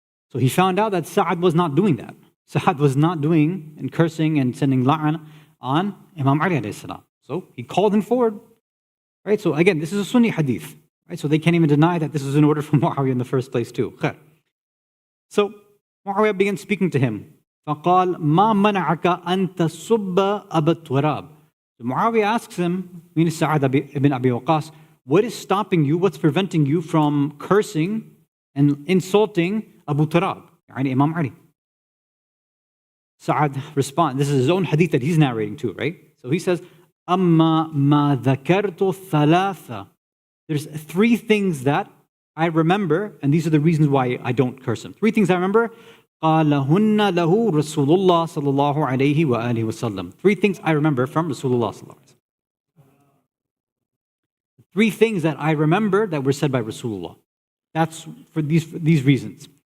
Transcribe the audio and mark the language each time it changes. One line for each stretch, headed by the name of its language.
English: So he found out that Sa'ad was not doing that. Sa'ad was not doing and cursing and sending la'an on Imam Ali alayhi salam. So he called him forward. Right? So again, this is a Sunni hadith. Right? So they can't even deny that this was an order from Muawiyah in the first place too. Khair. So Muawiyah began speaking to him.
Arabic: فَقَالَ مَا مَنَعَكَ أَن تَصُبَّ أَبَا التُّرَابِ.
English: So Muawiyah asks him, meaning Sa'ad ibn Abi Waqqas, what is stopping you, what's preventing you from cursing and insulting Abu Turab, yani Imam Ali? Sa'ad responds, this is his own hadith that he's narrating too, right? So he says,
Arabic: أَمَّا مَا ذَكَرْتُ الثَّلَاثَ.
English: There's three things that I remember, and these are the reasons why I don't curse him. Three things I remember.
Arabic: قَالَهُنَّ لَهُ رَسُولُ اللَّهِ صَلَّى اللَّهُ عَلَيْهِ وَآلِهِ وَسَلَّمَ.
English: Three things I remember from Rasulullah sallallahu alaihi wasallam. Three things that I remember that were said by Rasulullah. That's for these reasons.